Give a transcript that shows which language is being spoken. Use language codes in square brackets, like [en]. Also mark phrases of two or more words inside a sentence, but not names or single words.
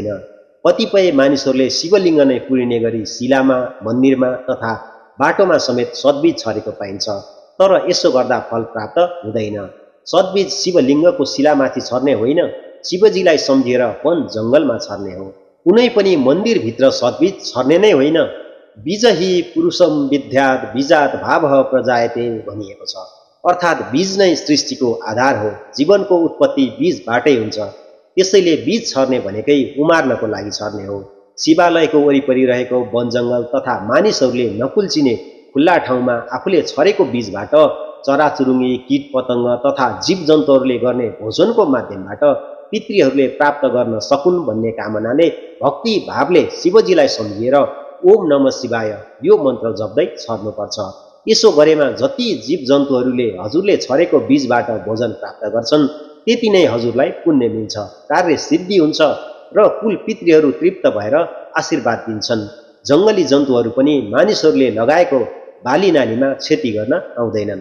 [ne] कतिपय मानिसहरूले शिवलिङ्ग नै पुरिने गरी शिलामा, मन्दिरमा तथा बाटोमा समेत सद्बीज छरेको पाइन्छ, तर यसो गर्दा फल प्राप्त हुँदैन। सद्बीज शिवलिङ्गको शिलामाथि छर्ने होइन, शिवजीलाई सम्झेर वन जङ्गलमा छर्ने हो। कुनै पनि मन्दिरभित्र सद्बीज छर्ने नै होइन। [sa] बीज हि पुरुषम विद्यात् बीजात् भावः प्रजायते [ne] भनिएको छ। अर्थात् बीज नै सृष्टिको आधार हो। जीवनको उत्पत्ति बीजबाटै हुन्छ। त्यसैले बीज छर्ने भनेकै उमार्नको लागि छर्ने हो। शिवालयको वरिपरि रहेको वन जङ्गल तथा मानिसहरूले नकुल्चिने खुल्ला ठाउँमा आफूले छरेको बीजबाट चराचुरुङ्गी, कीट पतङ्ग तथा जीव जन्तुहरूले गर्ने भोजनको माध्यमबाट पितृहरूले प्राप्त गर्न सकुन् भन्ने कामनाले भक्ति भावले शिवजीलाई सम्झिएर [sa] ओम नमः शिवाय [ne] यो मन्त्र जप्दै छर्नुपर्छ। यसो गरेमा जति जीव जन्तुहरूले हजुरले छरेको बीजबाट भोजन प्राप्त गर्छन्, त्यति नै हजुरलाई पुण्य मिल्छ, कार्य सिद्धि हुन्छ र कुल पितृहरू तृप्त भएर आशीर्वाद दिन्छन्। जङ्गली जन्तुहरू पनि मानिसहरूले लगाएको बाली नालीमा क्षति गर्न आउँदैनन्।